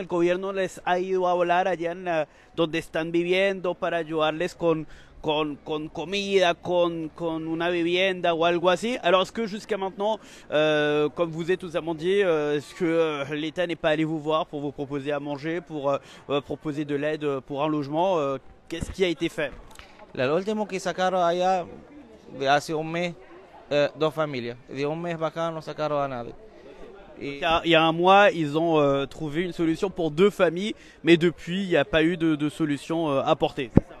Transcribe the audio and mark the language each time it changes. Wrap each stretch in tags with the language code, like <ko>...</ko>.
<es>El gobierno les ha ido a hablar allá en donde están viviendo para ayudarles con comida, con una vivienda ou algo así.</es> <fr>Alors est-ce que jusqu'à maintenant, comme vous êtes aux amandiers, est-ce que l'État n'est pas allé vous voir pour vous proposer à manger, pour proposer de l'aide pour un logement? Qu'est-ce qui a été fait?</fr> <es>Lo último que sacaron allá de hace un mes, 2 familias. De un mes para acá no sacaron a nadie.</es> <fr>Il y a un mois, ils ont trouvé une solution pour 2 familles, mais depuis, il n'y a pas eu de solution apportée.</fr>